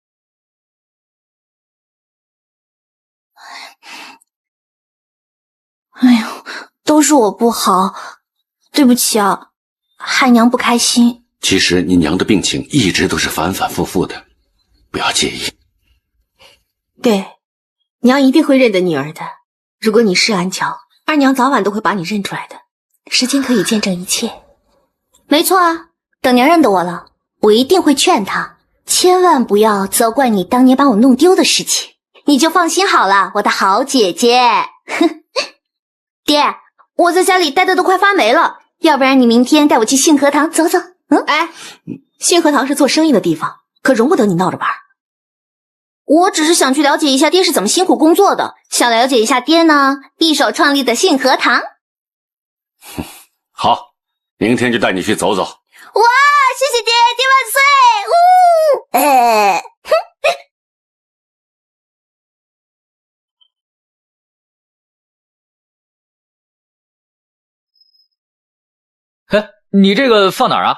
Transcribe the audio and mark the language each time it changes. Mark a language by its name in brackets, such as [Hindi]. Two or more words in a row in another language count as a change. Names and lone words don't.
[Chinese] 哎呦，都是我不好，对不起啊，害娘不开心。其實你娘的病情一直都是反反复复的，不要介意。对，娘一定會認得女兒的。如果你是安喬，二娘早晚都會把你認出來的。時間可以見證一切。沒錯啊，等娘認得我了，我一定會勸她，千萬不要責怪你當年把我弄丟的事情。你就放心好了，我的好姐姐。爹，我在家裡待的都快發霉了，要不然你明天帶我去信和堂走走。哎，信和堂是做生意的地方，可容不得你鬧着玩。我只是想去了解一下爹是怎麼辛苦工作的，想了解一下爹呢一手創立的信和堂。好，明天就帶你去走走。哇，謝謝爹，爹萬歲！哎，你這個放哪兒啊？